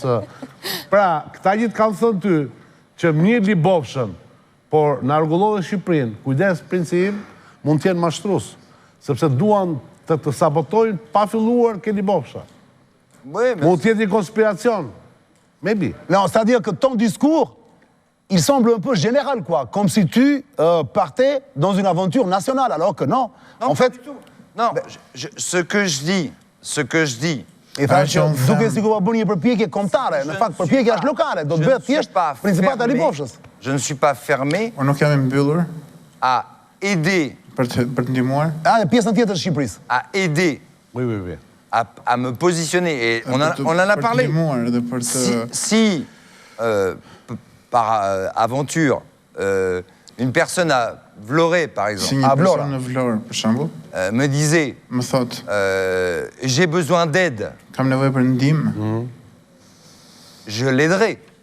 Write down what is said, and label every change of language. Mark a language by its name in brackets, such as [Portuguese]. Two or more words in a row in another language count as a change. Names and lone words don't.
[Albanian] Pra, këta gjithë kanë thënë ty që mirë Libovshën, por në rregullove Shqipërinë, kujdes princi im, mund të jenë mashtrus, sepse duan të sabotojnë pa filluar ke Libovsha. Mund të jetë një konspiracion. Maybe. [French] Non, c'est-à-dire que ton discours, il semble un peu général, quoi. Comme si tu partais dans une aventure nationale, alors que non. En fait... Non, ce que je dis... [Albanian] E tha që duke si ku pa bërë një përpjekje kombëtare, në fakt përpjekja është lokale, do të bëhet thjesht principata e Libovshës. [French] Je ne suis pas fermé à aider [Albanian] pjesën tjetër të Shqipërisë. [French] À aider, à me positionner. Et on en a parlé. Si, par aventure, une personne à Vlorë, par exemple, me disait j'ai besoin d'aide, je l'aiderai.